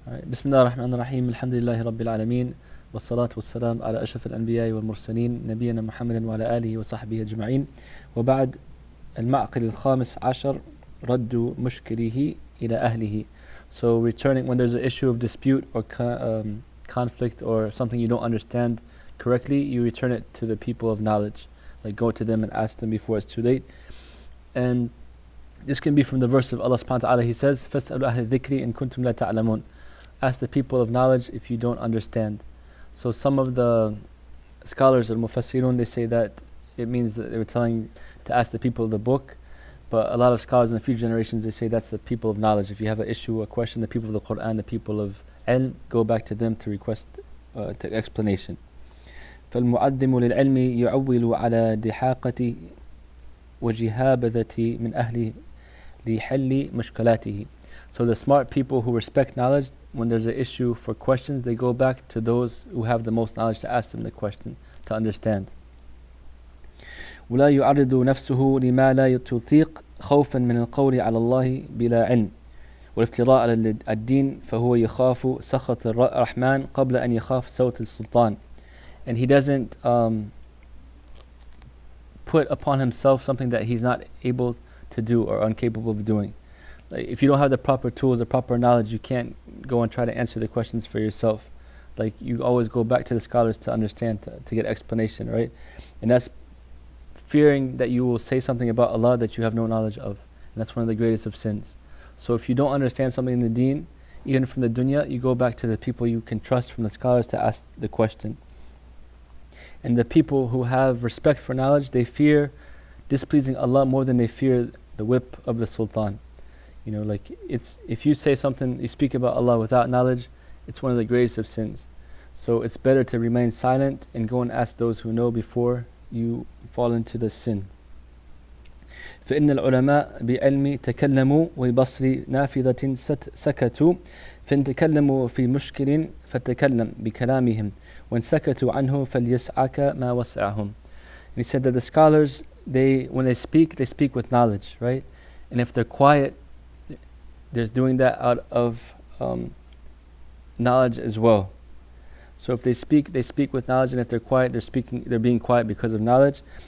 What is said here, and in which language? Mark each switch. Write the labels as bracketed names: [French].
[Arabic] بسم الله الرحمن الرحيم الحمد لله رب العالمين والصلاة والسلام على أشرف الأنبياء والمرسلين نبينا محمد وعلى آله وصحبه أجمعين وبعد المعقل الخامس عشر رد مشكله إلى أهله. [English] So returning when there's an issue of dispute or conflict or something you don't understand correctly, you return it to the people of knowledge. Like go to them and ask them before it's too late. And this can be from the verse of Allah subhanahu wa ta'ala. He says, [Arabic] فَاسْأَلُوا أَهْلَ الذِّكْرِ إِن كُنتُمْ لَا تَعْلَمُونَ. [English] Ask the people of knowledge if you don't understand. So some of the scholars or mufassirun, they say that it means that they were telling to ask the people of the book, but a lot of scholars in the future generations, they say that's the people of knowledge. If you have an issue, a question, the people of the Quran, the people of ilm, go back to them to request to explanation. [Arabic] فالمعدم للعلم يعول على دحاقة وجهابذة من أهل لحل مشكلاته. [English] So the smart people who respect knowledge, when there's an issue for questions, they go back to those who have the most knowledge to ask them the question, to understand. [Arabic] ولا يعرض نفسه لما لا تطيق خوفا من القول على الله بلا علم والافتراء على الدين فهو يخاف سخط الرحمن قبل أن يخاف صوت السلطان. [English] And he doesn't put upon himself something that he's not able to do or incapable of doing. Like if you don't have the proper tools, the proper knowledge, you can't go and try to answer the questions for yourself. Like you always go back to the scholars to understand, to get explanation, right? And that's fearing that you will say something about Allah that you have no knowledge of. And that's one of the greatest of sins. So if you don't understand something in the deen, even from the dunya, you go back to the people you can trust from the scholars to ask the question. And the people who have respect for knowledge, they fear displeasing Allah more than they fear the whip of the sultan. You know, like it's if you say something, you speak about Allah without knowledge, it's one of the greatest of sins. So it's better to remain silent and go and ask those who know before you fall into the sin. [Arabic] فإن العلماء بعلم تكلموا وبصر نافذة سكتوا فإن تكلموا في مشكل فتكلم بكلامهم وإن سكتوا عنه فليسعك ما وسعهم. [English] And he said that the scholars, when they speak with knowledge, right? And if they're quiet, they're doing that out of knowledge as well. So if they speak with knowledge, and if they're quiet, they're being quiet because of knowledge.